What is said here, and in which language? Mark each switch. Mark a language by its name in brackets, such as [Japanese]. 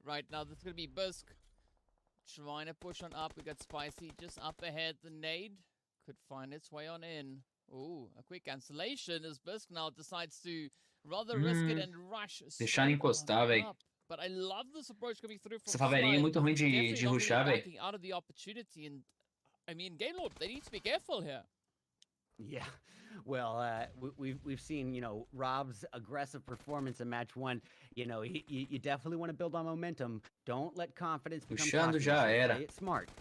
[English] Right now, this is going to be Bisk trying to push on up. We got Spicy just up ahead. The nade could find its way on in. Ooh, a quick cancellation as Bisk now decides to rather risk it and rush. [Portuguese] Deixar encostar, velho. [English] But I love this approach coming through from [Portuguese] essa faverinha é muito ruim de rushar, velho. [English] Out of the opportunity, and I mean, Game Lord, they need to be careful here. Yeah, well, we've seen, Rob's aggressive performance in match 1. You definitely want to build on momentum. Don't let confidence become [Portuguese] puxando já era. [English] Play it smart.